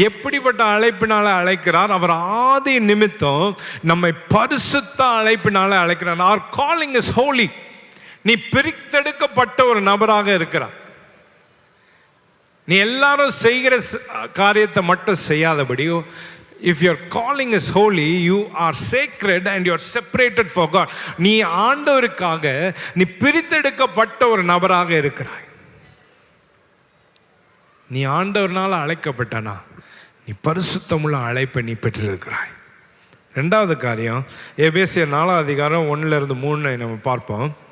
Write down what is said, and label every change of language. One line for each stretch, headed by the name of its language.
Tamil: எப்படிப்பட்ட அழைப்பினாலே அழைக்கிறார்? அவர் ஆதி நிமித்தம் நம்மை பரிசுத்த அழைப்பினாலே அழைக்கிறார்.
English: Our calling is holy.
Tamil: நீ பிரித்தெடுக்கப்பட்ட ஒரு நபராக இருக்கிறார். நீ எல்லாரும் செய்கிற காரியத்தை மட்டும் செய்யாதபடி,
English: if your calling is holy, you are sacred and you are separated for God.
Tamil: நீ ஆண்டவருக்காக நீ பிரித்தெடுக்கப்பட்ட ஒரு நபராக இருக்கிறாய். நீ ஆண்டவர்னால அழைக்கப்பட்டனா நீ பரிசுத்தமுள்ள அழைப்பை நீ பெற்றிருக்கிறாய். ரெண்டாவது காரியம், எபேசியர் 4 அதிகாரம் 1-3 நம்ம பார்ப்போம்.